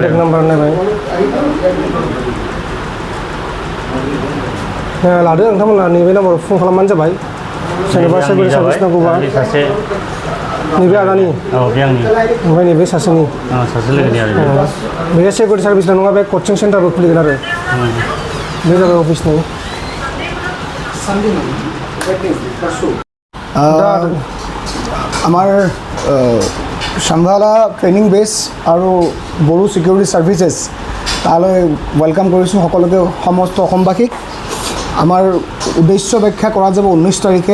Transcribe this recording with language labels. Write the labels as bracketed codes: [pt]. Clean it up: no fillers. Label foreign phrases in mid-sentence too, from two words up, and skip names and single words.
[en] contact number [brx] नायबाय लादो नोंथांमोना नैबे नाम्बाराव फन खालामबानो जाबाय सोरनोबा [en] security service [brx] नांगौबा नैबे आदानि ओमफ्राय नैबे सासेनि लोगोनि आरो बे सिकिउरिटि सार्भिसल' नङा बे कचिं सेन्टारबो खुलिगोन आरो बे जाबाय अफिसनि [as] আমাৰ চাম্ভালা ট্ৰেইনিং বেছ আৰু বড়ো ছিকিউৰিটি ছাৰ্ভিচেছ তালৈ ৱেলকাম কৰিছোঁ সকলোকে সমস্ত অসমবাসীক আমাৰ উদ্দেশ্য ব্যাখ্যা কৰা যাব 19 তাৰিখে